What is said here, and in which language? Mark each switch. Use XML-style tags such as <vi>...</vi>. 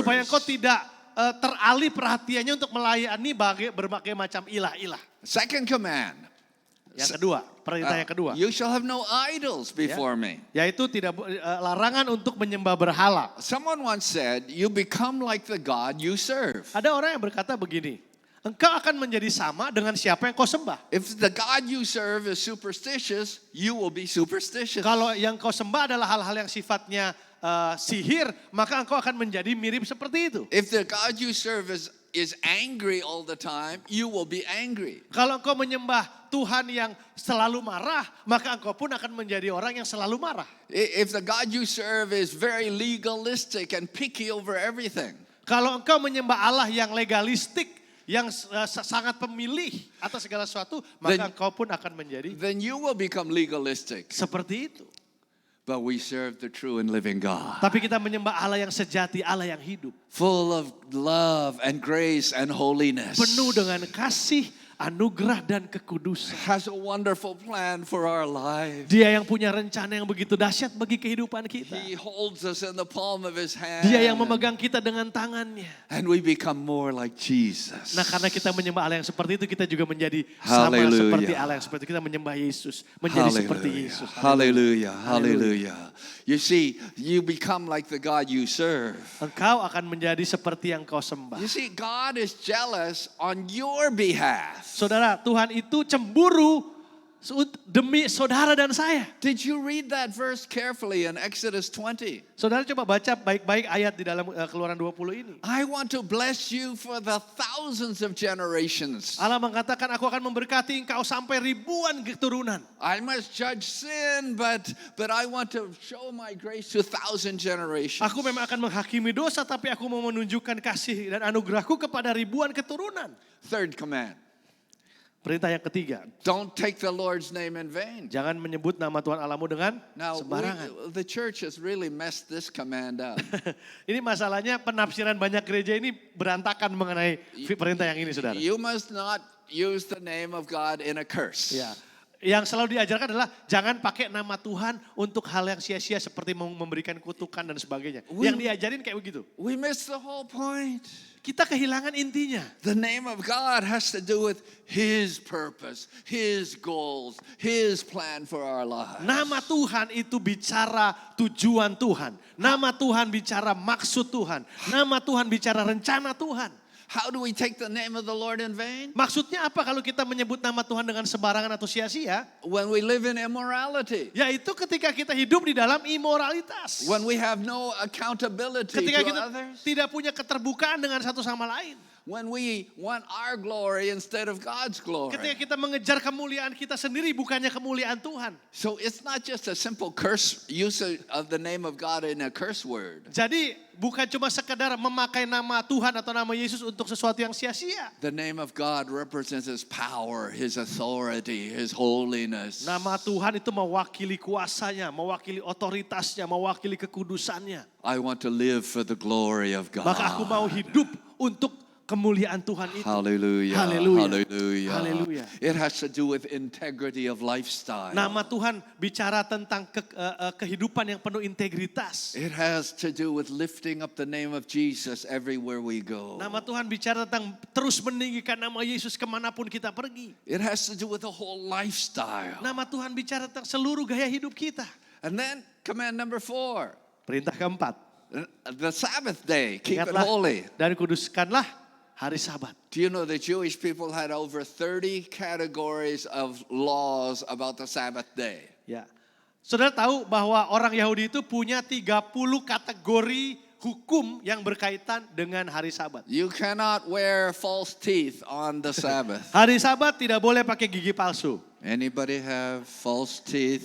<id>Supaya engkau tidak teralih perhatiannya untuk melayani berbagai macam ilah-ilah.</id> <en>Second command.</en> <id>Yang kedua, perintah yang kedua.</id> <en>You shall have no idols before me.</en> <id>Yaitu tidak larangan untuk menyembah berhala.</id> <en>Someone once said, you become like the God you serve.</en> <id>Ada orang yang berkata begini, engkau akan menjadi sama dengan siapa yang kau sembah.</id> <en>If the God you serve is superstitious, you will be superstitious.</en> <id>Kalau yang kau sembah adalah hal-hal yang sifatnya sihir, maka engkau akan menjadi mirip seperti itu.</id> <en>If the God you serve is angry all the time, you will be angry.</en> <id>Kalau engkau menyembah Tuhan yang selalu marah, maka engkau pun akan menjadi orang yang selalu marah.</id> <en>If the God you serve is very legalistic and picky over everything,</en> <id>Kalau engkau menyembah Allah yang legalistik, yang sangat pemilih atas segala sesuatu, maka engkau pun akan menjadi</id> <en>then you will become legalistic.</en> <id>seperti itu.</id> <en>But we serve the true and living God,</en> <id>Tapi kita menyembah Allah yang sejati, Allah yang hidup.</id> <en>full of love and grace and holiness.</en> <id>Penuh dengan kasih, anugerah dan kekudusan.</id> <en>Has a wonderful plan for our lives.</en> <id>Dia yang punya rencana yang begitu dahsyat bagi kehidupan kita.</id> <en>He holds us in the palm of His hand.</en> <id>Dia yang memegang kita dengan tangannya.</id> <en>And we become more like Jesus.</en> <id>Nah, karena kita menyembah Allah yang seperti itu, kita juga menjadi sama</id> <en>Hallelujah.</en> <id>seperti Allah yang seperti itu. Kita menyembah Yesus, menjadi seperti Yesus.</id> <en>Hallelujah. Hallelujah. You see, you become like the God you serve.</en> <id>Engkau akan menjadi seperti yang kau sembah.</id> <en>You see, God is jealous on your behalf.</en> <id>Saudara, Tuhan itu cemburu demi saudara dan saya.</id> <en>Did you read that verse carefully in Exodus 20?</en> <id>Saudara coba baca baik-baik ayat di dalam Keluaran 20 ini.</id> <en>I want to bless you for the thousands of generations.</en> <id>Allah mengatakan, aku akan memberkati engkau sampai ribuan keturunan.</id> <en>I must judge sin, but I want to show my grace to 1,000 generations.</en> <id>Aku memang akan menghakimi dosa, tapi aku mau menunjukkan kasih dan anugerahku kepada ribuan keturunan.</id> <en>Third command.</en> <id>Perintah yang ketiga,</id> <en>Don't take the Lord's name in vain.</en> <id>jangan menyebut nama Tuhan Allahmu dengan</id> <en>Now,</en> <id>sembarangan.</id> <en>the church has really messed this command up.</en> <id>Ini masalahnya penafsiran banyak gereja ini berantakan mengenai perintah yang ini, saudara.</id> <en>You must not use the name of God in a curse.</en> <id>Ya. Yang selalu diajarkan adalah jangan pakai nama Tuhan untuk hal yang sia-sia seperti memberikan kutukan dan sebagainya. Yang diajarin kayak begitu.</id> <en>We miss the whole point.</en> <id>Kita kehilangan intinya.</id> <en>The name of God has to do with His purpose, His goals, His plan for our lives.</en> <id>Nama Tuhan itu bicara tujuan Tuhan. Nama Tuhan bicara maksud Tuhan. Nama Tuhan bicara rencana Tuhan.</id> <en>How do we take the name of the Lord in vain?</en> <id>Maksudnya apa kalau kita menyebut nama Tuhan dengan sembarangan atau sia-sia?</id> <en>When we live in immorality.</en> <id>Yaitu ketika kita hidup di dalam imoralitas.</id> <en>When we have no accountability</en> <id>Ketika</id> <en>to</en> <id>kita</id> <en>others.</en> <id>tidak punya keterbukaan dengan satu sama lain.</id> <en>When we want our glory instead of God's glory.</en> <id>Ketika kita mengejar kemuliaan kita sendiri bukannya kemuliaan Tuhan.</id> <en>So it's not just a simple curse use of the name of God in a curse word.</en> <id>Jadi bukan cuma sekedar memakai nama Tuhan atau nama Yesus untuk sesuatu yang sia-sia.</id> <en>The name of God represents His power, His authority, His holiness.</en> <id>Nama Tuhan itu mewakili kuasanya, mewakili otoritasnya, mewakili kekudusannya.</id> <en>I want to live for the glory of God.</en> <id>Maka aku mau hidup untuk kemuliaan Tuhan itu.</id> <en>Hallelujah.</en> <id>Haleluya.</id> <en>Hallelujah.</en> <id>Haleluya.</id> <en>It has to do with integrity of lifestyle.</en> <id>Nama Tuhan bicara tentang kehidupan yang penuh integritas.</id> <en>It has to do with lifting up the name of Jesus everywhere we go.</en> <id>Nama Tuhan bicara tentang terus meninggikan nama Yesus kemanapun kita pergi.</id> <en>It has to do with the whole lifestyle.</en> <id>Nama Tuhan bicara tentang seluruh gaya hidup kita.</id> <en>And then command number 4,</en> <id>Perintah keempat,</id> <en>the Sabbath day, keep it</en> <id>ingatlah</id> <en>holy.</en> <id>dan kuduskanlah hari Sabat.</id> <en>Do you know the Jewish people had over 30 categories of laws about the Sabbath day?</en> <id>Ya. Saudara tahu bahwa orang Yahudi itu punya 30 kategori hukum yang berkaitan dengan hari Sabat.</id> <en>You cannot wear false teeth on the Sabbath.</en> <id>Hari Sabat tidak boleh pakai gigi palsu.</id> <en>Anybody have false teeth</en>